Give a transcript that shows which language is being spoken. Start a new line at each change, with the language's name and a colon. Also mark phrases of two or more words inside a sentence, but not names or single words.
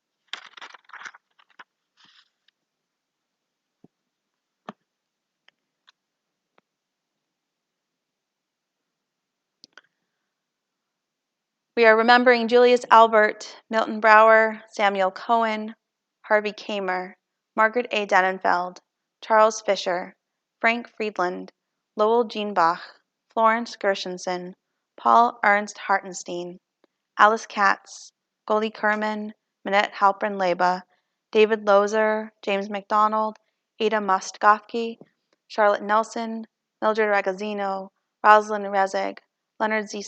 English: We are remembering Julius Albert, Milton Brower, Samuel Cohen, Harvey Kamer, Margaret A. Dennenfeld, Charles Fisher, Frank Friedland, Lowell Jeanbach, Florence Gershenson, Paul Ernst Hartenstein, Alice Katz, Goldie Kerman, Minette Halpern-Leba, David Lozer, James McDonald, Ada Mostgofsky, Charlotte Nelson, Mildred Ragazzino, Rosalind Rezeg, Leonard Z.